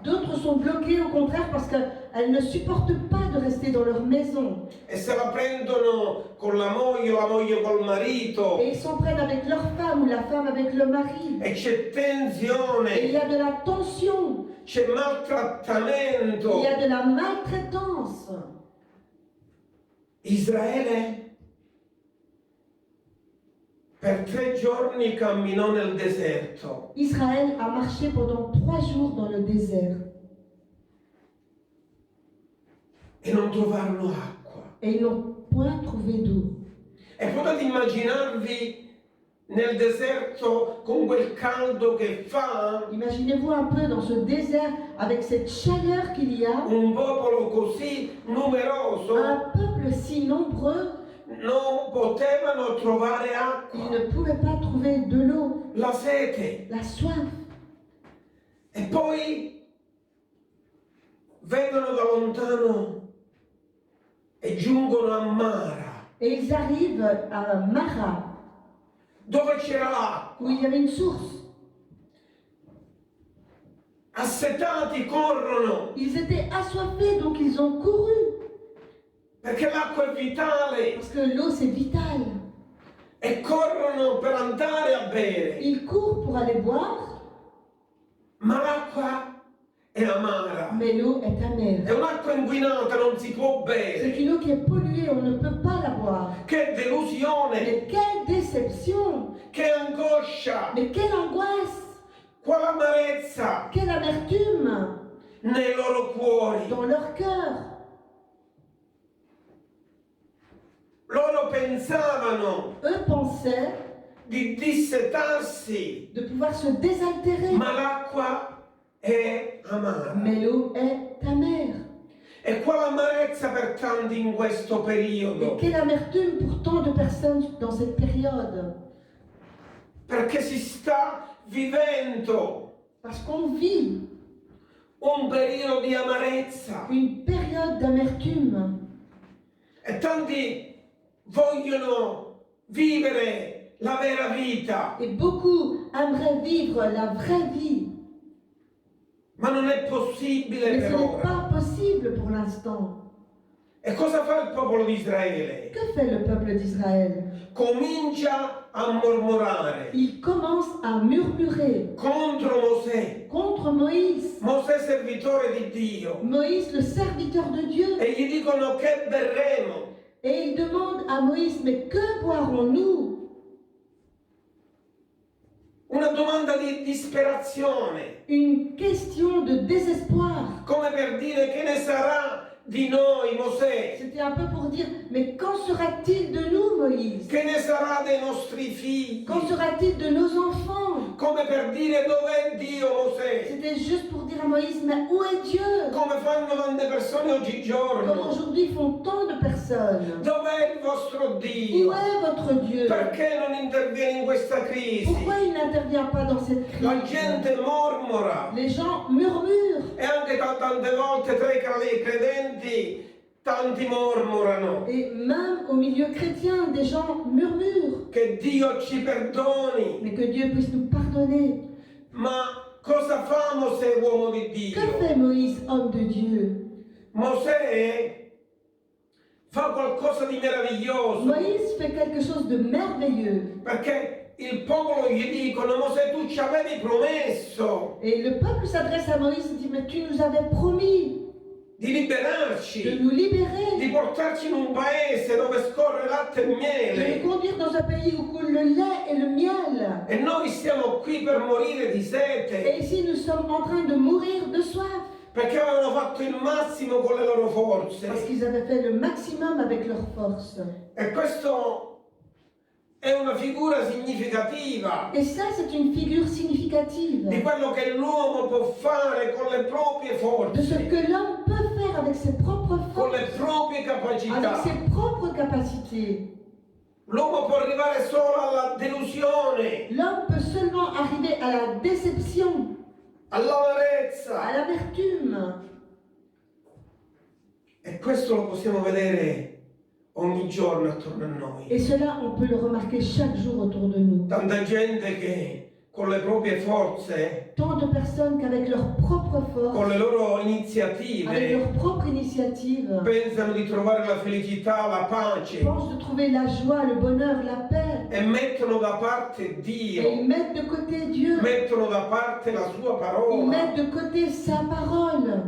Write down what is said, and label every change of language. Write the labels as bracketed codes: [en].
[fr] D'autres sont bloquées au contraire parce qu'elles ne supportent pas de rester dans leur maison. [it] e se la prendono con la moglie col marito [fr] Et ils s'en prennent avec leur femme ou la femme avec le mari. [it] e c'è [fr] Et il [it] tensione, [fr] y a de la tension. [it] c'è [fr] Il [it] maltrattamento. [fr] y a de la maltraitance. [it] Israele per 3 giorni camminò nel deserto [fr] Israël a marché pendant 3 jours dans le désert. [it] e non trovarono acqua. [fr] Et ils n'ont point trouvé d'eau. [it] E potete immaginarvi nel deserto con quel caldo che fa, [fr] Imaginez-vous un peu dans ce désert avec cette chaleur qu'il y a, [it] un popolo così numeroso [fr] un peuple si nombreux, [it] non potevano trovare [fr] ils [it] acqua, [fr] ne pouvaient pas trouver de l'eau, [it] la sete. [fr] la soif. [it] E poi vedono da lontano e giungono a Mara, [fr] Et ils arrivent à Mara, [it] dove c'era l'acqua. [fr] où il y avait une source. [it] Assetati corrono, [fr] Ils étaient assoiffés, donc ils ont couru. [it] perché l'acqua è vitale, [fr] Parce que l'eau, c'est vital. [it] e corrono per andare a bere. [fr] Ils courent pour aller boire, [it] Ma l'acqua è amara, [fr] mais l'eau est [it] è [fr] amère. [it] un'acqua inquinata, non si può [fr] C'est [it] bere. [fr] une eau qui est polluée, on ne peut pas la boire. [it] Che delusione, [fr] Mais quelle déception! [it] che angoscia, [fr] Mais quelle angoisse! [it] quale amarezza [fr] Quelle amertume [it] nei loro cuori. [fr] dans leur cœur! [it] Loro pensavano [fr] Eux pensaient [it] di dissetarsi, [fr] de pouvoir se désaltérer, [it] ma l'acqua è amara. [fr] mais l'eau est amère. [it] E quale amarezza per tanti in questo [fr] Et [it] periodo, [fr] quelle amertume pour tant de personnes dans cette période! [it] perché si sta vivendo [fr] Parce qu'on vit [it] un periodo di amarezza [fr] une période d'amertume. [it] e tanti vogliono vivere la vera vita, [fr] Et beaucoup aimeraient vivre la vraie vie. [it] ma non è possibile [fr] Mais [it] per [fr] ce n'est [it] ora. [fr] pas possible pour l'instant. [it] E cosa fa il popolo di Israele? [fr] Que fait le peuple d'Israël? [it] Comincia a mormorare [fr] Il commence à murmurer [it] contro Mosè, [fr] contre Moïse. [it] Mosè servitore di Dio, [fr] Moïse, le serviteur de Dieu. [it] e gli dicono che berremo. [fr] Et il demande à Moïse, mais que boirons-nous? [it] Una domanda di disperazione, [fr] Une question de désespoir. [it] come per dire che ne sarà di noi, Mosè, [fr] C'était un peu pour dire, mais qu'en sera-t-il de nous, Moïse? [it] che ne sarà dei nostri figli, [fr] Qu'en sera-t-il de nos enfants? [it] come per dire dov'è Dio, Mosè, [fr] C'était juste pour dire à Moïse, mais où est Dieu? [it] come fanno tante persone [fr] Comme [it] oggigiorno. [fr] aujourd'hui font tant de personnes. [it] Dov'è il vostro [fr] Où [it] Dio? [fr] est votre Dieu? [it] Perché non interviene in questa crisi? [fr] Pourquoi il n'intervient pas dans cette [it] La [fr] crise? [it] gente mormora, [fr] Les gens murmurent. [it] e anche tante volte tra i credenti tanti mormorano. [fr] Et même au milieu chrétien, des gens murmurent. [it] Che Dio ci perdoni. [fr] Mais que Dieu puisse nous pardonner. [it] Ma cosa fa Mosè, uomo di [fr] Que [it] Dio? [fr] fait Moïse, homme de Dieu? [it] Mosè fa qualcosa di meraviglioso, [fr] Moïse fait quelque chose de merveilleux. [it] perché il popolo gli dicono: Mosè, tu ci avevi promesso [fr] Et le peuple s'adresse à Moïse et dit, mais tu nous avais promis [it] di [fr] de [it] liberarci, [fr] nous [it] di [fr] libérer, [it] portarci in un paese dove scorre latte e [fr] de nous [it] miele, [fr] conduire dans un pays où coule le lait et le miel. [it] e noi stiamo qui per morire di [fr] Et [it] sete, [fr] ici, nous sommes en train de mourir de soif. [it] perché avevano fatto il massimo con le loro forze. [fr] Parce qu'ils avaient fait le maximum avec leurs forces. [it] E questo è una figura significativa [fr] Et ça, c'est une figure significative [it] di quello che l'uomo può fare con le proprie [fr] de ce [it] forze. [fr] que l'homme peut faire faire avec ses propres [it] con [fr] forces, [it] le proprie [fr] avec [it] capacità. [fr] ses propres capacités. [it] L'uomo può arrivare solo alla delusione, [fr] L'homme peut seulement arriver à la déception, à [it] all'amarezza. [fr] l'amertume. [it] E questo lo possiamo vedere ogni giorno attorno a noi. [fr] Et cela, on peut le remarquer chaque jour autour de nous. [it] Tanta gente che con le proprie forze, [fr] Tant de personnes qu'avec leurs propres [it] con [fr] forces, [it] le loro [fr] avec [it] iniziative, [fr] leurs propres initiatives, [it] pensano di trovare la felicità, la pace [fr] pensent de trouver la joie, le bonheur, la paix. [it] e mettono da parte [fr] Et [it] Dio, [fr] ils mettent de côté Dieu. [it] mettono da parte la sua [fr] Ils [it] parola. [fr] mettent de côté sa parole.